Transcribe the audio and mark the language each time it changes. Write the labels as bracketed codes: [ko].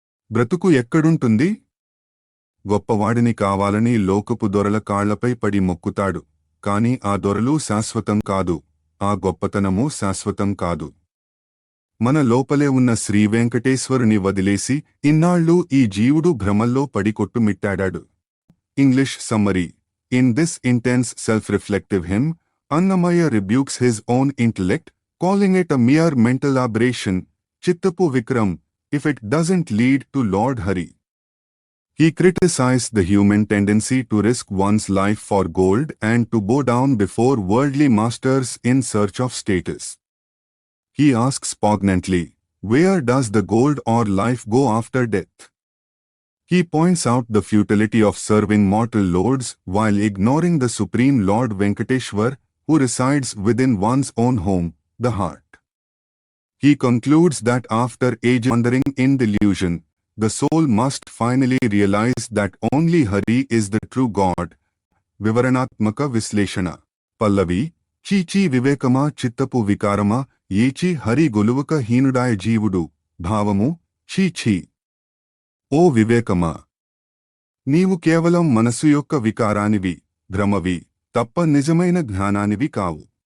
[te] బ్రతుకు ఎక్కడుంటుంది? గొప్పవాడిని కావాలని లోకపు దొరల కాళ్లపై పడి మొక్కుతాడు, కాని ఆ దొరలు శాశ్వతం కాదు, ఆ గొప్పతనము శాశ్వతం కాదు. మన లోపలే ఉన్న శ్రీవేంకటేశ్వరుని వదిలేసి ఇన్నాళ్ళు ఈ జీవుడు భ్రమల్లో పడి కొట్టుమిట్టాడాడు. [en] English summary: in this intense self-reflective hymn, Annamaya rebukes his own intellect, calling it a mere mental aberration, Chittapu Vikram, if it doesn't lead to Lord Hari. He criticized the human tendency to risk one's life for gold and to bow down before worldly masters in search of status. He asks poignantly, where does the gold or life go after death? He points out the futility of serving mortal lords while ignoring the supreme Lord Venkateshwar, who resides within one's own home, the heart. He concludes that after age wandering in delusion, the soul must finally realize that only Hari is the true God. [te] వివరణాత్మక విశ్లేషణ: పల్లవి: చీచీ వివేకమా చిత్తపు వికారమా ఏచి హరి గొలువక హీనుడాయ జీవుడు. భావము: చీచీ, ఓ వివేకమా, నీవు కేవలం మనసు యొక్క వికారానివి, భ్రమవి తప్ప నిజమైన జ్ఞానానివి కావు.